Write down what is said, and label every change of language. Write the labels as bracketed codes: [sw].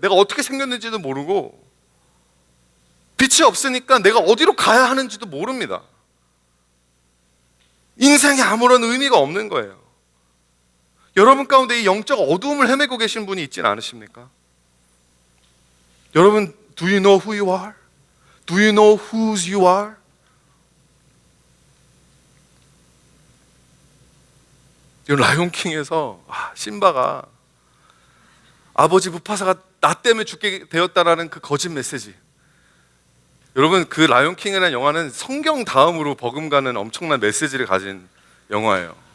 [ko] 내가 어떻게 생겼는지도 모르고 빛이 없으니까 내가 어디로 가야 하는지도 모릅니다. 인생에 아무런 의미가 없는 거예요. 여러분 가운데 이 영적 어두움을 헤매고 계신 분이 있지는 않으십니까? 여러분, [en] do you know who you are? Do you know whose you are? [ko] 이 라이온킹에서 심바가 아버지 무파사가 나 때문에 죽게 되었다라는 그 거짓 메시지. 여러분 그 라이온킹이라는 영화는 성경 다음으로 버금가는 엄청난 메시지를 가진 영화예요.